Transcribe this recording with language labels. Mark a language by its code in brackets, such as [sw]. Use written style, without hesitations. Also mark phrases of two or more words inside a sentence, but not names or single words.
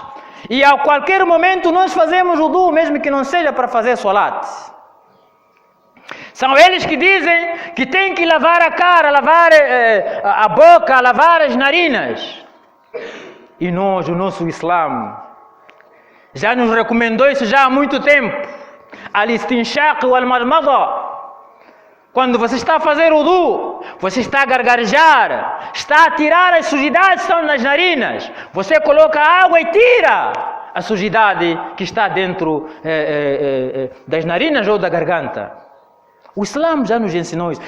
[pt] E a qualquer momento nós fazemos wudu, mesmo que não seja para fazer salat. São eles que dizem que tem que lavar a cara, lavar a boca, lavar as narinas. E nós, o nosso Islã, já nos recomendou isso já há muito tempo. [ar] الاستنشاق والمضمضة. [pt] Quando você está a fazer wudu, você está a gargarejar, está a tirar as sujidades que estão nas narinas. Você coloca água e tira a sujidade que está dentro das narinas ou da garganta. O Islã já nos ensinou isso.